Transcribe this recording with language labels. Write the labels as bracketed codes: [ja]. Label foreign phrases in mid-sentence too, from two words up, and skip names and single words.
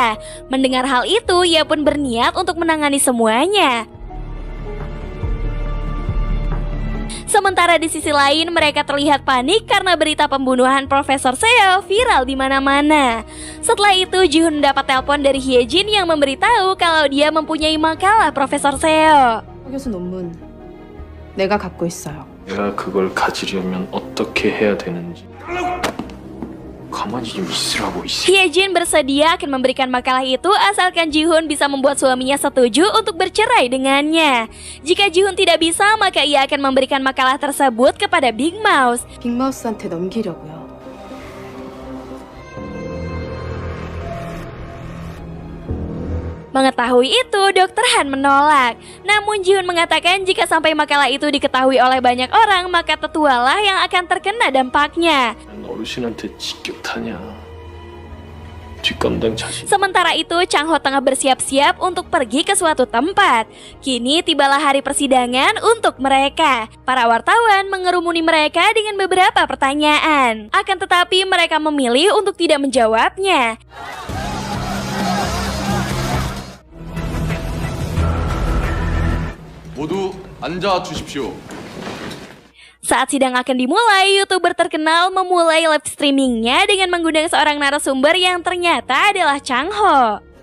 [id] Mendengar hal itu, ia pun berniat untuk menangani semuanya. Sementara di sisi lain mereka terlihat panik karena berita pembunuhan Profesor Seo viral di mana-mana. Setelah itu Ji-hoon mendapat telepon dari Hye-jin yang memberitahu kalau dia mempunyai makalah Profesor Seo. [ko] 교수 논문 내가 갖고 있어요. 내가 그걸 가지려면 어떻게 해야 되는지 가만히 좀 있으라고 [id] Hye-jin bersedia akan memberikan makalah itu asalkan Ji-hoon bisa membuat suaminya setuju untuk bercerai dengannya. Jika Ji-hoon tidak bisa, maka ia akan memberikan makalah tersebut kepada Big Mouse. [ko] 빅마우스한테 넘기려고요. [id] Mengetahui itu, Dr. Han menolak. Namun Ji-hoon mengatakan jika sampai makalah itu diketahui oleh banyak orang, maka tetualah yang akan terkena dampaknya. [ko] 어르신한테 직격타냐 뒷감당 자신 [id] Sementara itu, Chang-ho tengah bersiap-siap untuk pergi ke suatu tempat. Kini tibalah hari persidangan untuk mereka. Para wartawan mengerumuni mereka dengan beberapa pertanyaan. Akan tetapi mereka memilih untuk tidak menjawabnya. [ko] 모두 앉아 주십시오. [id] Saat sidang akan dimulai, YouTuber terkenal memulai [en] live streamingnya [id] dengan mengundang seorang narasumber yang ternyata adalah Chang-ho.